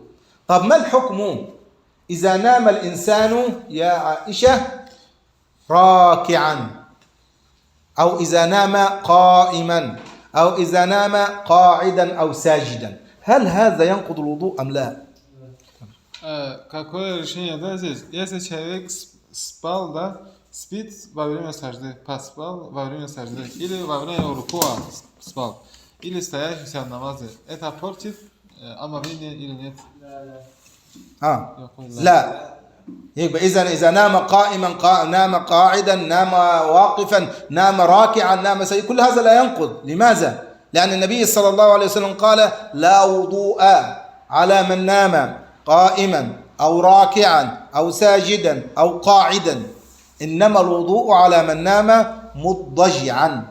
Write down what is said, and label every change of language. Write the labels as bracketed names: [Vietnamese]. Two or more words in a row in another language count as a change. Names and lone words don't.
[Arabic] طب ما الحكم إذا نام الإنسان يا عائشة راكعا، أو إذا نام قائما، أو إذا نام قاعدا أو ساجدا، هل هذا ينقض الوضوء أم لا؟ [Russian] Какое решение, да, здесь? Если человек спал, да, спит во время сажды, поспал во время сажды, или во время рукуа спал, или стоящийся в намазе, это портит омовение или нет? [Arabic] لا. يبقى إذا نام قائما، نام قاعدا، نام واقفا، نام راكعا، نام سيد، كل هذا لا ينقض. لماذا؟ لأن النبي صلى الله عليه وسلم قال لا وضوء على من نام قائما أو راكعا أو ساجدا أو قاعدا، إنما الوضوء على من نام مضجعا.